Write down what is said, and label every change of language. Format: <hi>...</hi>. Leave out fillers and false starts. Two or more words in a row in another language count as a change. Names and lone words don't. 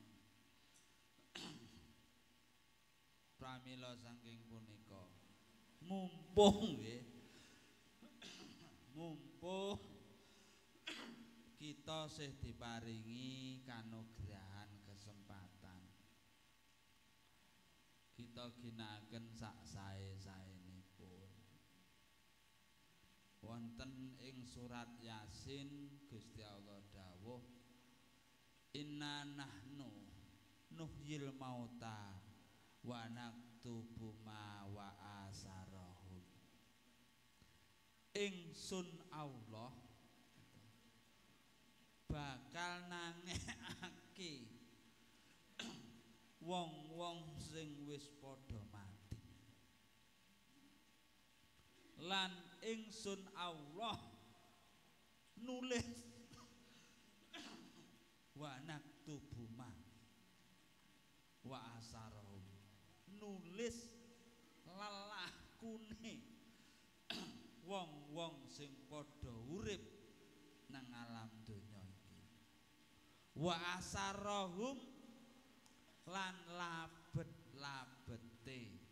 <jv>pramila saking punika mumpung nggih mumpung kita sih diparingi kanugrahan kesempatan kita ginakaken sak sae-saenipun wonten ing surat Yasin Gusti Allah dawuh</jv> <ar>إنا نحن نحيي الموتى ونكتب ما وآثارهم</ar> <jv>ingsun Allah bakal nangekake wong-wong sing wis padha mati lan ingsun Allah nulis</jv> <ar>ونكتب ما وآثارهم</ar> <jv>nulis lalakune wong-wong sing padha urip nang alam donya iki</jv> <ar>وآثارهم</ar> <jv>lan labet-labete</jv>